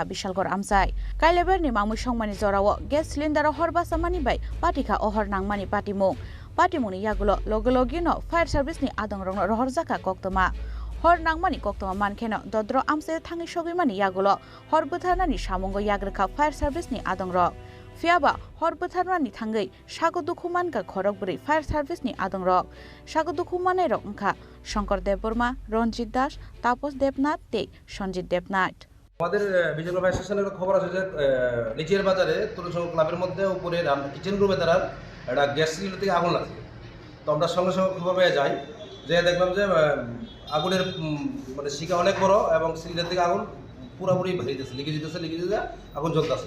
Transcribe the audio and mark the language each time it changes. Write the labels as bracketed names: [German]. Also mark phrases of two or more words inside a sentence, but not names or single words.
[Kok Borok] बिशालगढ़ आमसाय काइलेबारनि मामुइ संमानि जराव [English] gas cylinder [Kok Borok] हरबा सामानि बाय पाटिखा अहर नांमानि पाटिमुंनि यागुलो लगेलगिनो फायर सार्भिसनि आदंरंनो रहरजाखा कक्तमा हर नांमानि कक्तमा मानखेनो दद्र आमसे थाङै सगैमानि यागुलो हरबुथारनानि सामुंगो याग्रोखा फायर सार्भिसनि आदंरक फियाबा हरबुथारनानि थाङै सागो दुखुमानका खरकबुरै फायर सार्भिसनि आदंरक सागो दुखुमानै रंखा शंकर देबबर्मा रंजित दास तापस देबनाथ ते সঞ্জিত দেবনাথ [Bangla] আমাদের বিজয় ফায়ার স্টেশনের একটা খবর আছে যে নিচের বাজারে তরুণ সংঘ ক্লাবের মধ্যে উপরে কিচেন রুমে তারা একটা গ্যাস সিলিন্ডার থেকে আগুন লাগছে। তো আমরা সঙ্গে সঙ্গে খবর পেয়ে যাই, যে দেখলাম যে আগুনের মানে শিকা অনেক বড় এবং সিলিন্ডার থেকে আগুন পুরোপুরি ভেঙে লিখে যেতেছে আগুন জ্বলতেছে।